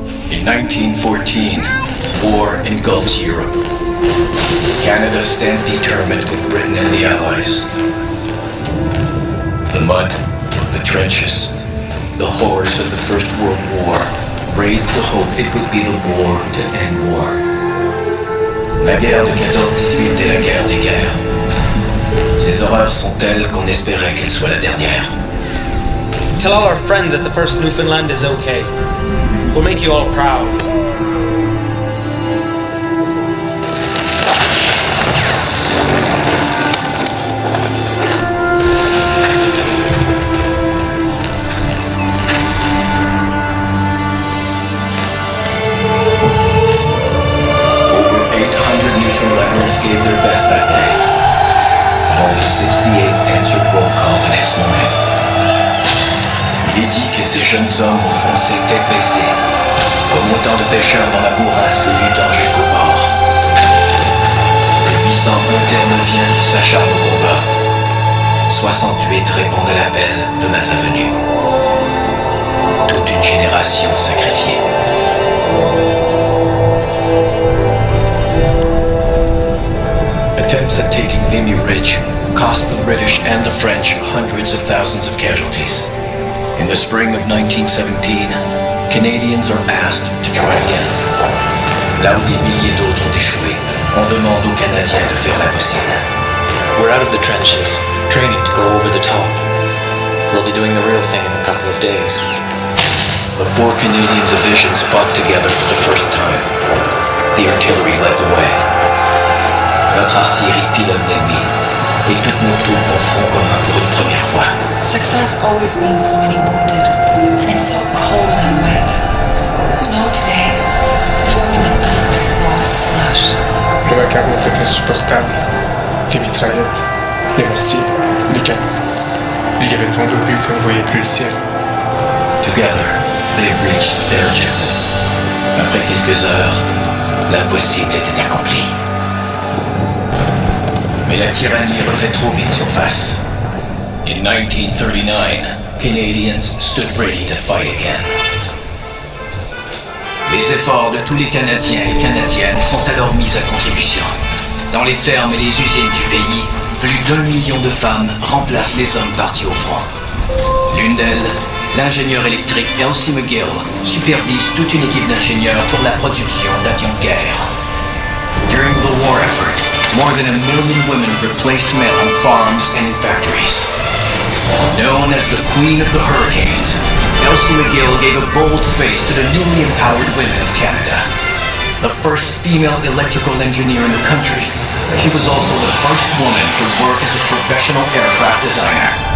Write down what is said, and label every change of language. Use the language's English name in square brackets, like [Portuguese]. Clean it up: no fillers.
[English] In 1914, war engulfs Europe. Canada stands determined with Britain and the Allies. The mud, the trenches, the horrors of the First World War raised the hope it would be the war to end war. [French] La guerre de 14-18 est la guerre des guerres. Ces horreurs sont telles qu'on espérait qu'elles soient la dernière. [English] Tell all our friends that the first Newfoundland is okay. We'll make you all proud. Over 800 Newfoundlanders gave their best that day, but only 68 answered roll call the next morning. [French] Il est dit que ces jeunes hommes ont foncé tête baissée, comme autant de pêcheurs dans la bourrasque luttant jusqu'au port. Les 800 interneviens qui s'acharnent au combat, 68 répondent à l'appel de matin venu. Toute une génération sacrifiée. [English] Attempts at taking Vimy Ridge cost the British and the French hundreds of thousands of casualties. In the spring of 1917, Canadians are asked to try again. [French] Là où des milliers d'autres ont échoué, on demande aux Canadiens de faire l'impossible. [English] We're out of the trenches, training to go over the top. We'll be doing the real thing in a couple of days. The 4 Canadian divisions fought together for the first time. The artillery led the way. [French] Notre artillerie pilonne l'ennemi, et toutes nos troupes vont front commun pour une première fois. [English] Success always means so many wounded, and it's so cold and wet. Snow today, forming a deep, soft slush. [French] Le vacarme était insupportable. Les mitraillettes, les mortiers, les canons. Il y avait tant d'obus qu'on ne voyait plus le ciel. [English] Together, they reached their objective. [French] Après quelques heures, l'impossible était accompli. Mais la tyrannie refait trop vite surface. [English] In 1939, Canadians stood ready to fight again. [French] Les efforts de tous les Canadiens et Canadiennes sont alors mis à contribution. Dans les fermes et les usines du pays, plus d'1 million de femmes remplacent les hommes partis au front. L'une d'elles, l'ingénieur électrique Elsie McGill, supervise toute une équipe d'ingénieurs pour la production d'avions de guerre. [English] During the war effort, more than 1 million women replaced men on farms and in factories. Known as the Queen of the Hurricanes, Elsie McGill gave a bold face to the newly empowered women of Canada. the first female electrical engineer in the country, she was also the first woman to work as a professional aircraft designer.